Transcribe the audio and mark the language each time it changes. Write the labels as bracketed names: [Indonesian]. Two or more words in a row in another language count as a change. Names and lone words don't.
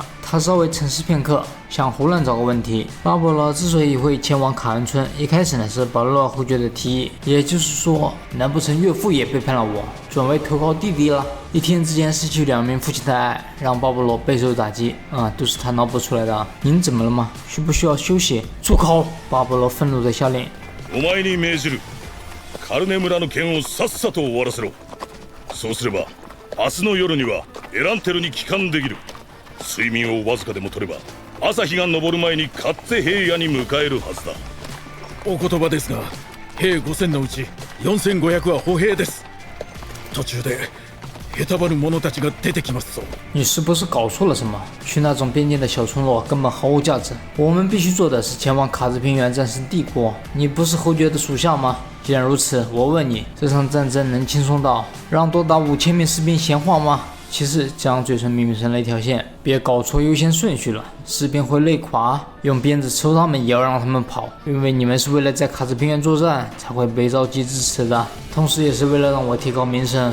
[Chinese] 他稍微沉思片刻，想胡乱找个问题。巴布罗之所以会前往卡恩村，一开始呢是保罗侯爵的提议，也就是说，难不成岳父也背叛了我，转为投靠弟弟了？一天之间失去两名父亲的爱，让巴布罗备受打击。都是他脑补出来的。您怎么了吗？需不需要休息？住口！巴布罗愤怒地下令。 [Japanese] お前に命じる。カルネ村の件をさっさと終わらせろ。そうすれば、明日の夜にはエランテルに帰還できる。睡眠をわずかでも取れば、朝日が昇る前にカッツェ平野に迎えるはずだ。お言葉ですが、兵5000のうち4500は歩兵です。途中でへたばる者たちが出てきますぞ。 [Chinese] 你是不是搞错了什么？去那种边境的小村落根本毫无价值。我们必须做的是前往卡兹平原战胜帝国。你不是侯爵的属下吗？既然如此，我问你，这场战争能轻松到让多达5000名士兵闲话吗？其实这样嘴唇明明成了一条线，别搞错优先顺序了，士兵会累垮，用鞭子抽他们也要让他们跑，因为你们是为了在卡兹平原作战才会被召集支持的，同时也是为了让我提高名声。